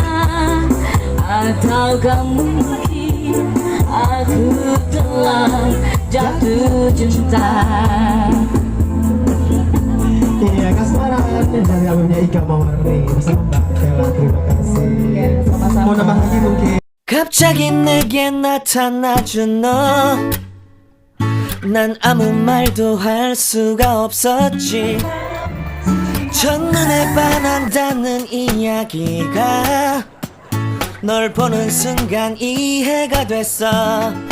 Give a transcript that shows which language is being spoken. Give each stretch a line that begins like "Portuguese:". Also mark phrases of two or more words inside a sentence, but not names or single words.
Indonesian: Ataukah mungkin aku telah jatuh cinta? Iya, kasmaran dari albumnya Ika Mawarni bersama Mbak Bella. Terima kasih. Sama-sama. Mau nambah lagi mungkin?
Korean: 갑자기 내게 나타나준 너, 난 아무 말도 할 수가 없었지. 첫눈에 반한다는 이야기가 널 보는 순간 이해가 됐어.